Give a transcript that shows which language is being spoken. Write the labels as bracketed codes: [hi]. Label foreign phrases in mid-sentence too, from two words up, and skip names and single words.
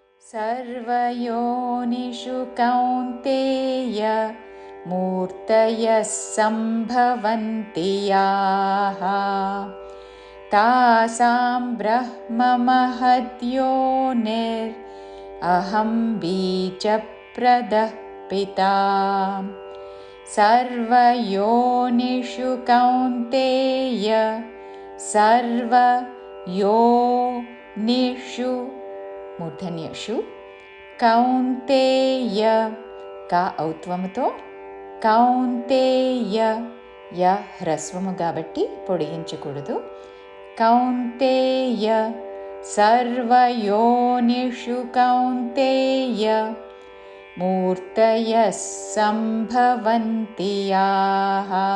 [sa] सर्वयोनिषु कौन्तेय मूर्तयः सम्भवन्ति याः तासां ब्रह्ममहद्योनिरहं बीजप्रदः पिता। सर्वयोनिषु कौन्तेय सर्वयोनिषु మూర్ధన్యషు కౌంతేయ [te] కా ఔత్వముతో కౌంతేయ య హ్రస్వము కాబట్టి పొడిగించకూడదు. [sa] కౌంతేయ సర్వయోనిషు కౌంతేయ మూర్తయః సంభవంతి యాః.